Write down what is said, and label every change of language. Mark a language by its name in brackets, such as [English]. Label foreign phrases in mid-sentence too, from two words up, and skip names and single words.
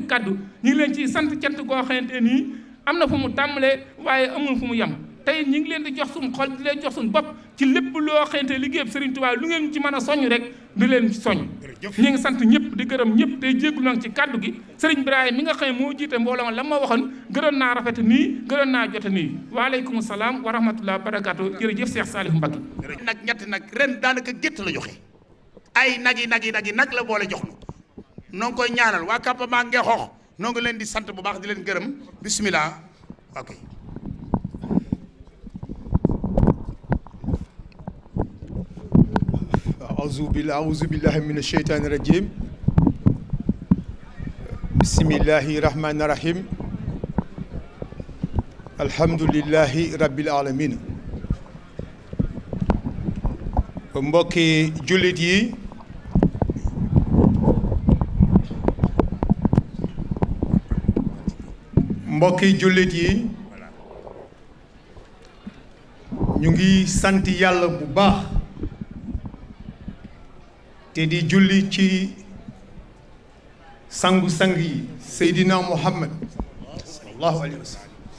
[Wolof] kàddu ñu ngi leen ci sant cant goo xamante nii am na fu mu tàmbalee waaye amul fu mu yem tey ñu ngi leen di jox suñu xol di leen jox suñu bopp ci lépp loo xamante liggéey Serigne Touba lu ngeen ci mën a soññ rek di leen soññ ñu ngi sant ñëpp di gërëm ñëpp tey jéggul nag ci kàddu gi Serigne Ibrahima mi nga xam ne moo jiite mbooloo la ma waxoon gënoon naa rafet nii gënoon naa jote nii [Arabic] وعليكم السلام ورحمة الله وبركاته [Wolof] jërëjëf Cheikh Salif Mbacké nag ñetti nag ren daanaka gétt la joxe ay nag la boole jox nu noo ngi koy ñaanal waa campement Ngexoox noo ngi leen di sant bu baax di leen gërëm bismillah ok [Arabic] أعوذ بالله من الشيطان الرجيم بسم الله الرحمن الرحيم الحمد لله رب العالمين [Wolof] mbokki jullit yi ñu ngi sant yàlla bu baax te di julli ci sangu-sang yi Seydina Muhammad [Arabic] صلى الله عليه وسلم